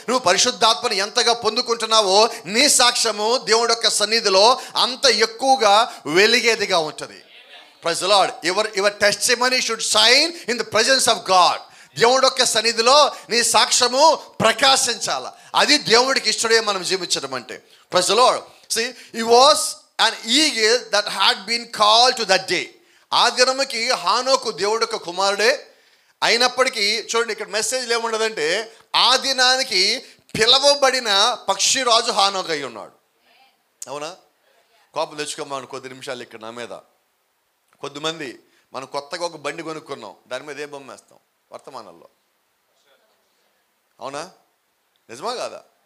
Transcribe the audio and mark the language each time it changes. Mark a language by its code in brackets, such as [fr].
[te] నువ్వు పరిశుద్ధాత్మని ఎంతగా పొందుకుంటున్నావో నీ సాక్ష్యము దేవుడి యొక్క సన్నిధిలో అంత ఎక్కువగా వెలిగేదిగా ఉంటుంది. Praise the lord. [en] Your testimony should shine in the presence of God. [te] దేవుడి యొక్క సన్నిధిలో నీ సాక్ష్యము ప్రకాశించాల. అది దేవుడికి ఇష్టడే మనం జీవించడం అంటే. Praise the lord. [en] See, he was an eagle that had been called to that day. [te] ఆ దినముకి హానోకు దేవుడి యొక్క కుమారుడే అయినప్పటికీ చూడండి ఇక్కడ మెసేజ్ ఏముండదంటే ఆ దినానికి పిలవబడిన పక్షిరాజు హానోకు అయి ఉన్నాడు. అవునా? కోపం తెచ్చుకోమని కొద్ది నిమిషాలు ఇక్కడ నా మీద. కొద్దిమంది మనం కొత్తగా ఒక బండి కొనుక్కున్నాం, దాని మీద ఏ బొమ్మ వేస్తాం? వర్తమానంలో. అవునా? నిజమా కాదా?